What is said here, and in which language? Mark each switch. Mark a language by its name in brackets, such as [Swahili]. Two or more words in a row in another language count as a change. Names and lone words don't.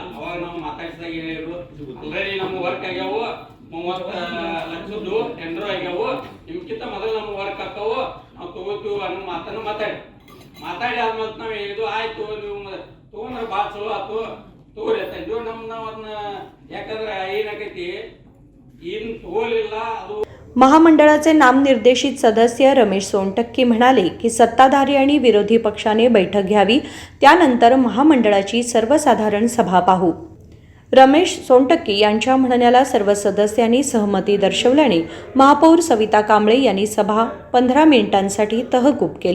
[Kannada] ಅವಾಗ ನಾವು ಮಾತಾಡಿಸಿದಾಗ ಏನಿದ್ರು, ಆಲ್ರೆಡಿ ನಮ್ಮ ವರ್ಕ್ ಆಗ್ಯಾವು 30 ಲಕ್ಷದ್ದು ಟೆಂಡರ್ ಆಗ್ಯಾವು, ನಿಮ್ಗಿಂತ ಮೊದಲು ನಮ್ಮ ವರ್ಕ್ ಹಾಕವು, ನಾವು ತಗೋತೀವಿ ಅನ್ನೋ ಮಾತನ್ನು ಮಾತಾಡಿ ಆದ್ಮೇಲೆ ನಾವು ಹೇಳಿದ್ವು ಆಯ್ತು ನೀವು ತಗೊಂಡ್ರೆ ಭಾಳ ಚಲೋ ಆಯ್ತು ತಗೋರಿ ಅಂತ ಇದ್ವು. ನಾವು ಅದನ್ನ ಯಾಕಂದ್ರೆ ಏನಾಗೈತಿ ಏನು ತಗೋಲಿಲ್ಲ. ಅದು [Marathi] महामंडळाचे नामनिर्देशित सदस्य रमेश सोनटक्के म्हणाले की सत्ताधारी आणि विरोधी पक्षाने बैठक घ्यावी, त्यानंतर महामंडळाची सर्वसाधारण सभा पाहू. रमेश सोनटक्के यांच्या म्हणण्याला सर्व सदस्यांनी सहमती दर्शवल्याने महापौर सविता कांबळे यांनी सभा 15 मिनिटांसाठी तहकूब केली.